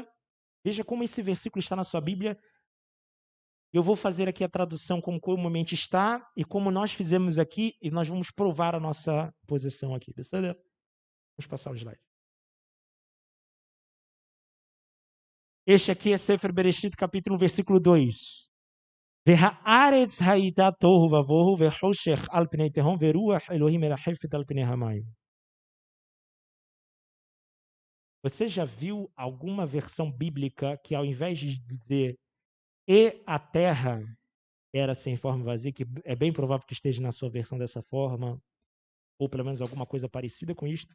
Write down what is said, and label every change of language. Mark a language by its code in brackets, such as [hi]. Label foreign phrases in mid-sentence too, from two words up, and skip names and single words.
[pt] Veja como esse versículo está na sua Bíblia. Eu vou fazer aqui a tradução como comumente está e como nós fizemos aqui, e nós vamos provar a nossa posição aqui. Vamos passar o slide. Este aqui é Sefer Bereshit, capítulo 1, versículo 2. [he] והארץ הייתה תוהו ובוהו וחושך על פני תהום ורוח אלוהים מרחפת על פני המים. [pt] Você já viu alguma versão bíblica que ao invés de dizer e a terra era sem forma e vazia, que é bem provável que esteja na sua versão dessa forma, ou pelo menos alguma coisa parecida com isto?